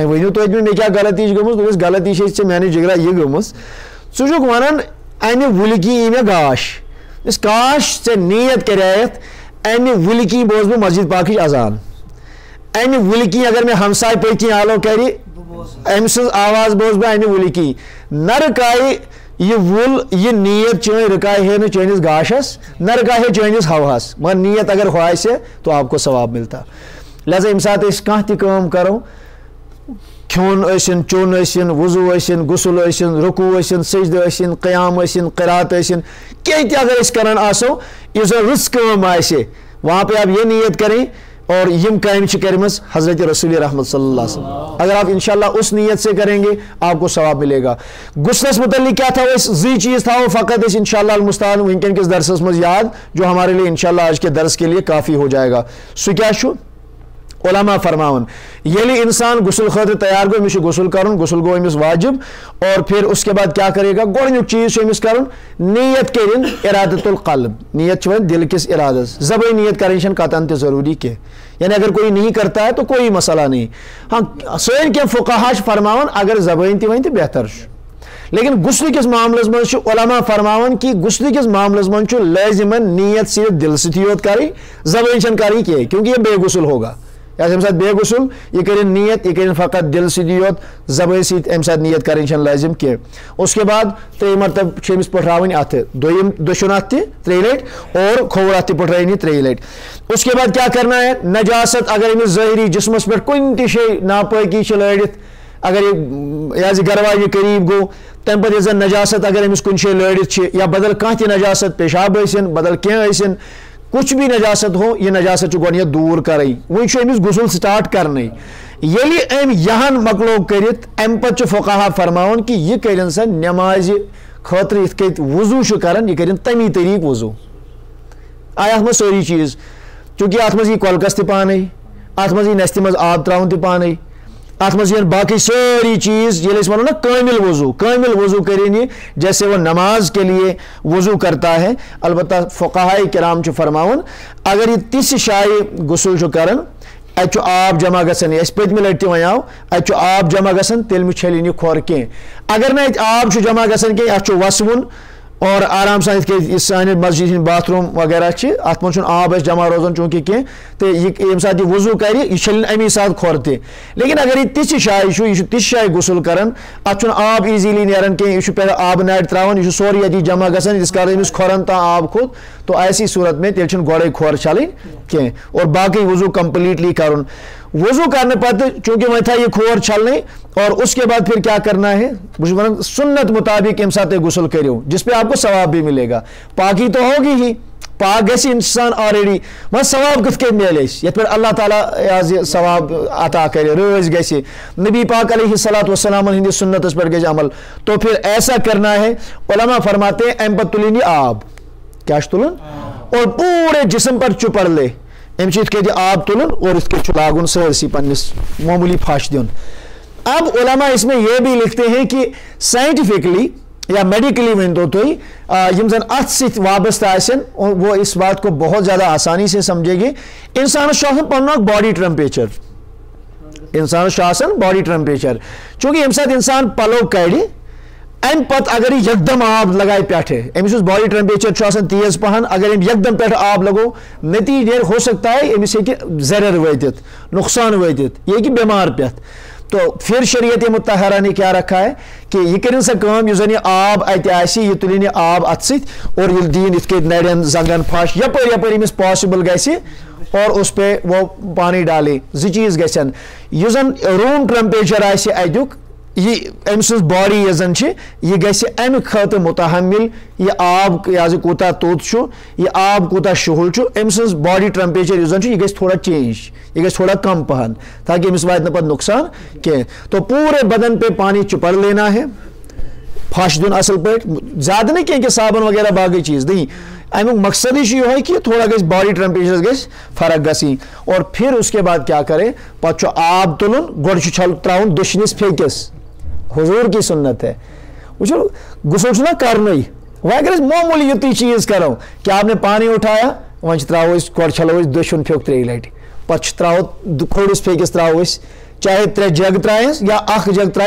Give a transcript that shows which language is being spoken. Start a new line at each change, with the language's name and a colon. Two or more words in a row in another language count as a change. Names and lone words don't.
Kashmiri: ؤنِو توتہِ مےٚ کیٛاہ غلطی چھِ گٔمٕژ دوٚپُس غلطی چھے ژےٚ میانہِ جگرا یہِ گٔمٕژ ژٕ چھُکھ ونان امہِ وُلہِ کِنۍ یی مےٚ گاش دوٚپُس کاش ژےٚ نیت کرییتھ امہِ وُلہِ کِنۍ بوزٕ بہٕ مسجد پاکٕچ اذان امہِ وُلہِ کِنۍ اگر مےٚ ہمساے پٔتۍ کِنۍ آلو کرِ أمۍ سٕنٛز آواز بوزٕ بہٕ امہِ وُلہِ کِنۍ نہ رُکایہِ یہِ وُل یہِ نیت چٲنۍ رُکایہِ ہے نہٕ چٲنِس گاشس نہ رُکایہِ ہے چٲنِس ہوہس مگر نیت اگر ہُہ آسہِ
Urdu: تو آپ کو ثواب ملتا لہذا
Kashmiri: ییٚمہِ ساتہٕ أسۍ کانٛہہ تہِ کٲم کرو کھیوٚن ٲسِن چیوٚن ٲسِن وضوٗ ٲسِن غسل ٲسِن رُکوٗ ٲسِن سجدٕ ٲسِن قیام ٲسِن قرات ٲسِن کینٛہہ تہِ اگر أسۍ کران آسو یُس زن رٕژ کٲم آسہِ
Urdu: وہاں پہ آپ یہ نیت کریں اور
Kashmiri: یم کامہِ چھِ کٔرمٕژ حضرت رسول رحمت
Arabic: صلی اللہ علیہ وسلم
Urdu: اگر آپ انشاءاللہ اس نیت سے کریں گے آپ کو ثواب ملے گا. غسلس متعلق کیا تھا وہ زی چیز تھا وہ فقط اس
Arabic: انشاءاللہ المستعان
Kashmiri: ونکن کس درسس مز
Urdu: یاد جو ہمارے لیے انشاءاللہ آج کے درس کے لیے کافی ہو جائے گا.
Kashmiri: سو کیا چھُ علماء فرماون ییٚلہِ انسان غسل خٲطرٕ تیار گوٚو أمِس چھُ غسل کرُن غسل گوٚو أمِس واجب
Urdu: اور پھر اس کے بعد کیا کرے گا
Kashmiri: گۄڈنیُک چیٖز چھُ أمِس کرُن نیت کٔرِن
Arabic: ارادۃ القلب
Kashmiri: نیت چھِ وۄنۍ دل کِس ارادس زبٲنۍ نیت کرٕنۍ چھنہٕ قطعاً تہِ ضروٗری کینٛہہ یعنی
Urdu: اگر کوئی نہیں کرتا ہے تو کوئی مسئلہ نہیں.
Kashmiri: ہاں سٲنۍ کینٛہہ فقہا چھِ فرماوان اگر زبٲنۍ تہِ وۄنۍ تہِ بہتر چھُ لیکن غسل کِس معاملس منٛز چھُ علماء فرماوان کہ غسل کِس معاملس منٛز چھُ لٲزمن نیت صرف دل سۭتی یوت کرٕنۍ زبٲنۍ چھنہٕ کرٕنۍ کینٛہہ
Urdu: کیونکہ یہ بے غسل ہوگا
Kashmiri: یَتھ ساتہٕ بے غسل یہ کرن نیت یہ کرن فقط دل سۭتی یوت زبٲنۍ سۭتۍ امہِ ساتہٕ نیت کرٕنۍ چھنہٕ لٲزم کینٛہہ.
Urdu: اس کے بعد
Kashmiri: ترٛیٚیہِ مرتبہٕ چھِ أمِس پٔٹھراوٕنۍ اَتھٕ دٔچھُن اَتھ تہِ 3 لٹہِ اور کھووُر اَتھ تہِ پٔٹھرٲیِن یہِ 3 لٹہِ.
Urdu: اس کے بعد کیا کرنا ہے
Kashmiri: نجاست اگر أمِس ظٲہری جسمس پٮ۪ٹھ کُنہِ تہِ جایہِ ناپٲکی چھِ لٲرِتھ اگر یہِ حظ یہِ گرواجہِ قریٖب گوٚو تمہِ پتہٕ یۄس زن نجاست اگر أمِس کُنہِ جایہِ لٲرِتھ چھِ یا بدل کانٛہہ تہِ نجاست پیشاب ٲسِن بدل کینٛہہ ٲسِن
Urdu: کچھ بھی نجاست ہو
Kashmiri: یہ نجاست چھُ گۄڈنیتھ دوٗر کرٕنۍ وۄنۍ چھُ أمِس غسل سٹارٹ کرنے ییٚلہِ أمۍ یہن مۄکلوو کٔرِتھ امہِ پتہٕ چھُ فقہا فرماوان کہ یہِ کٔرِن سا نٮ۪مازِ خٲطرٕ یِتھ کٔنۍ وضوٗ چھُ کران یہِ کٔرِن تمی طریٖقہٕ وضوٗ آیہِ اتھ منٛز سٲری چیٖز چوٗنٛکہِ اتھ منٛز یی کۄلکس تہِ پانے اتھ منٛز یی نستہِ منٛز آب تراوُن تہِ پانے اتھ منٛز یِن باقٕے سٲری چیٖز ییٚلہِ أسۍ ونو نا کٲمِل وضوٗ کٔرِن یہِ
Urdu: جیسے وہ نماز کے لیے وضوٗ کرتا ہے.
Kashmiri: البتہ فقہاء کرام چھُ فرماوان اگر یہِ تِژھِ جایہِ غسل چھُ کران اتہِ چھُ آب جمع گژھان اَسہِ پٔتمہِ لٹہِ تہِ وَنیاو اتہِ چھُ آب جمع گژھان تیٚلہِ مہ چھٔلِنۍ یہِ کھۄر کینٛہہ اگر نہٕ اتہِ آب چھُ جمع گژھان کینٛہہ اتھ چھُ وسوُن اور آرام سان یِتھ کٔنۍ سانہِ مسجد ہٕنٛدۍ باتھ روٗم وغیرہ چھِ اتھ منٛز چھُنہٕ آب اَسہِ جمع روزان چوٗنٛکہِ کینٛہہ تہٕ یہِ ییٚمہِ ساتہٕ یہِ وضوٗ کرِ یہِ چھٔلِنۍ امی ساتہٕ کھۄر تہِ لیکن اگر یہِ تِژھِ جایہِ چھُ یہِ چھُ تِژھِ جایہِ غسل کران اتھ چھُنہٕ آب ایٖزیلی نیران کینٛہہ یہِ چھُ پٮ۪ٹھٕ آبہٕ نارِ تراوان یہِ چھُ سورُے ییٚتی جمع گژھان ییٖتِس کالس أمِس کھۄرن تام آب کھوٚت
Urdu: تو ایسی صوٗرت میں
Kashmiri: تیٚلہِ چھُنہٕ گۄڈے کھۄر چھلٕنۍ کینٛہہ اور باقٕے وضوٗ کمپلیٖٹلی کرُن. وضوٗ کرنہٕ پتہٕ چوٗنٛکہِ وۄنۍ تھایہِ یہِ کھور چھلنے
Urdu: اور اس کے بعد پھر کیا کرنا ہے
Kashmiri: بہٕ چھُس ونان سنت مطابق ییٚمہِ ساتہٕ تُہۍ غسل کٔرِو
Urdu: جس پہ آپ کو ثواب بھی ملے گا
Kashmiri: پاکی
Urdu: تو ہوگی ہی
Kashmiri: پاک گژھِ انسان آلریڈی وۄنۍ ثواب کِتھ کٔنۍ میلہِ اَسہِ یَتھ پٮ۪ٹھ اللہ تعالیٰ حظ یہِ ثواب عطا کرِ رٲضۍ گژھِ نبی پاک علیہ
Arabic: الصلاۃ والسلام
Kashmiri: ہٕنٛدِس سنتس پٮ۪ٹھ گژھِ عمل
Urdu: تو پھر ایسا کرنا ہے علماء فرماتے ہیں
Kashmiri: اَمہِ پتہٕ تُلٕنۍ یہِ آب کیٛاہ چھُ تُلُن
Urdu: اور پوٗرے جسم پر چُپڑ لے
Kashmiri: أمِس چھُ یِتھ کٔنۍ یہِ آب تُلُن اور یِتھ کٔنۍ چھُ لاگُن سٲرسٕے پنٛنِس معموٗلی پھش دیُن
Urdu: اب علماء اس میں یہ بھی لکھتے ہیں کہ
Kashmiri: سائنٹیفکلی یا میڈیکلی ونتو تُہۍ یم زن اتھ سۭتۍ وابستہ آسن
Urdu: وہ اس بات کو بہت زیادہ آسانی سے سمجھے گی
Kashmiri: انسانس چھُ آسان پنُن اکھ
English: body temperature
Kashmiri: انسانس چھُ آسان
English: body temperature
Kashmiri: چوٗنٛکہِ ییٚمہِ ساتہٕ انسان پلو کڑِ امہِ پتہٕ اگر یہِ یکدم آب لگایہِ پٮ۪ٹھٕ أمِس یُس
English: body temperature
Kashmiri: چھُ آسان تیز پہن اگر أمۍ یکدم پٮ۪ٹھٕ آب لگو نتیجہ نیرِ
Urdu: ہو سکتا ہے
Kashmiri: أمِس ہیٚکہِ زرٮ۪ر وٲتِتھ نقصان وٲتِتھ یہِ ہیٚکہِ بٮ۪مار پٮ۪تھ
Urdu: تو پھر شریعت متحرہ نے کیا رکھا ہے کہ
Kashmiri: یہ کرن سا کٲم یُس زن یہ آب اتہِ آسہِ یہِ تُلِنۍ یہِ آب اتھ سۭتۍ اور ییٚلہِ دِیِن یِتھ کٔنۍ نرٮ۪ن زنگن پھش یپٲرۍ أمِس پاسبل گژھِ
Urdu: اور اس پہ وہ پانی ڈالے
Kashmiri: زٕ چیٖز گژھن یُس زن
English: room temperature
Kashmiri: آسہِ اتیُک یہ أمۍ سٕنٛز باڈی یۄس زن چھِ یہِ گژھِ امہِ خٲطرٕ متحمل یہِ آب یہِ حظ یہِ کوٗتاہ توٚت چھُ یہِ آب کوٗتاہ شُہُل چھُ أمۍ سٕنٛز
English: body temperature
Kashmiri: یُس زن چھُ یہِ گژھِ تھوڑا چینج یہ گژھِ تھوڑا کم پہن تاکہ أمِس واتہِ نہٕ پتہٕ نقصان کینٛہہ
Urdu: تو پورے بدن پہ پانی چپڑ لینا ہے
Kashmiri: پھش دیُن اصل پٲٹھۍ زیادٕ نہٕ کینٛہہ کہ صابن وغیرہ باقٕے چیٖز نہیں امیُک مقصدٕے چھُ یِہوے کہ تھوڑا گژھِ باڈی ٹیمپریچرس گژھِ فرق گژھٕنۍ
Urdu: اور پھر اس کے بعد کیا کرے
Kashmiri: پتہٕ چھُ آب تُلُن گۄڈٕ چھُ تراوُن دٔچھنِس پھیٚکِس
Urdu: حضور کی سنت ہے
Kashmiri: وچھو غسل چھُ نا کرنُے وۄنۍ اگر أسۍ معموٗلی یُتُے چیٖز کرو
Urdu: کہ آپ نے پانی اٹھایا
Kashmiri: وۄنۍ چھِ تراوو أسۍ گۄڈٕ چھلو أسۍ دٔچھُن پھیوٚک 3 لٹہِ پتہٕ چھُ تراوو کھوٚڑِس پھیٚکِس تراوو أسۍ چاہے 3 جگ ترایس یا 1 جگ ترایہِ